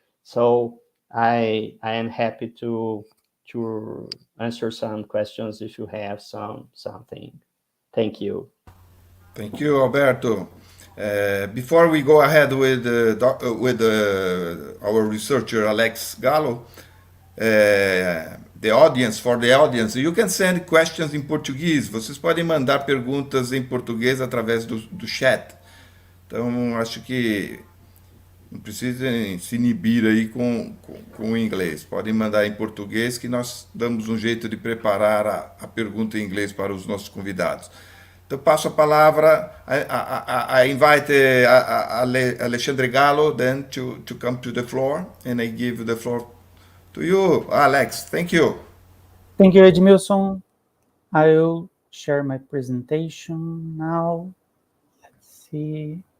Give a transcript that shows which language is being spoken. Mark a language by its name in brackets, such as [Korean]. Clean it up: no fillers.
[English] So I am happy to answer some questions if you have something. Thank you. Thank you, Alberto. Before we go ahead with our researcher Alex Gallo, for the audience, you can send questions in Portuguese. [Portuguese] Vocês podem mandar perguntas em português através do chat. Então, acho que não precisem se inibir aí com o inglês. Podem mandar em português que nós damos um jeito de preparar a pergunta em inglês para os nossos convidados. Então, passo a palavra. [English] I invite Alexandre Gallo then to come to the floor, and I give the floor to you, Alex. Thank you. Thank you, Edmilson. I'll share my presentation now. Let's see.